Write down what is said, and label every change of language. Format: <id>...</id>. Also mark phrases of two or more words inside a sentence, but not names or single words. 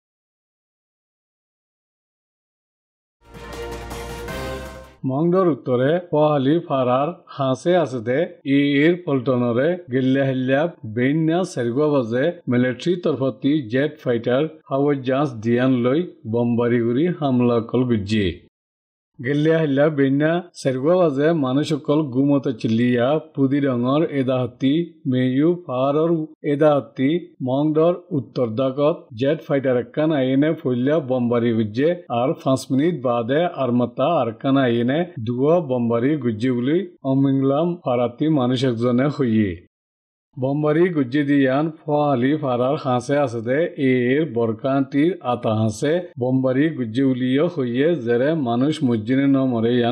<rhg>মংডর উত্তরে পহালি ফারার হাসে আছে দে পল্টনরে গেল্লা হেল্লা বেন্যা সেরগুয়া বাজে মিলিটারি তরফতি</rhg> <en>jet fighter</en> <rhg>হাওয়াই জাহাজ দিয়ান লই বম্বারিগুড়ি হামলা কল গুজ্জে গেল্লা হেল্লা বেন্যা সেরগুয়া বাজে মানুষকল গুমত চিল্লিয়া পুদি রঙর এদাহতি মেয়ু ফারর এদাহতি মংডর উত্তর দাগত</rhg> <en>jet fighter</en> <rhg>একখান আইনে ফইল্লা বম্বারি গুজ্জে আর 5 মিনিট বাদে আরমাতা আরকান আইনে দুয়া বম্বারি গুজ্জে বলি অমিংলাম ফারাতি মানুষ একজনে হইয়ে বম্বারি গুজ্জিদিয়ান ফহালি ফারার হাঁসে আছে দে এর বরকান্তির আতা হাঁসে বম্বারি গুজ্জি উলিয় হইয়ে জেরে মানুষ মজ্জিনে ন মরে ইয়ান</rhg>